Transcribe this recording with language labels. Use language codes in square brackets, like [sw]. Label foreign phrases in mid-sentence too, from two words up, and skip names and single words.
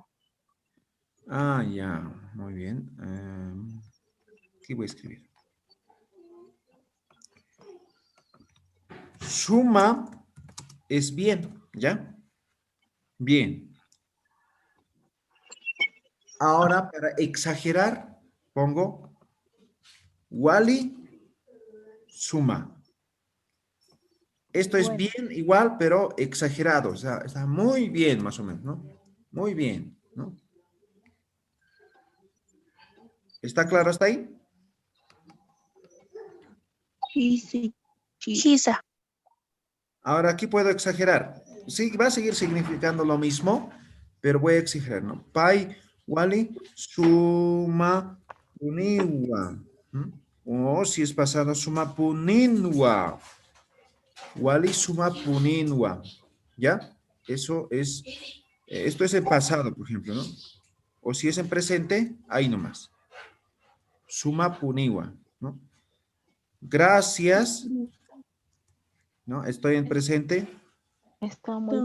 [es] Ah, ya, muy bien. ¿Qué voy a escribir? Suma es bien, ¿ya? Bien. Ahora, para exagerar, pongo [ay] wali suma. [es] Esto es bien igual, pero exagerado. O sea, está muy bien, más o menos, ¿no? Muy bien, ¿no? ¿Está claro hasta ahí? Sí. Ahora aquí puedo exagerar. Sí, va a seguir significando lo mismo, pero voy a exagerar, ¿no? [ay] Pai, wali, suma, puniwa. [es] O si es pasado, [ay] suma puninwa. Wali, suma puninwa. [es] ¿Ya? Eso es, esto es en pasado, por ejemplo, ¿no? O si es en presente, ahí nomás. [ay] Suma puniwa, [es] ¿no? Gracias, ¿no? Estoy en presente. Está muy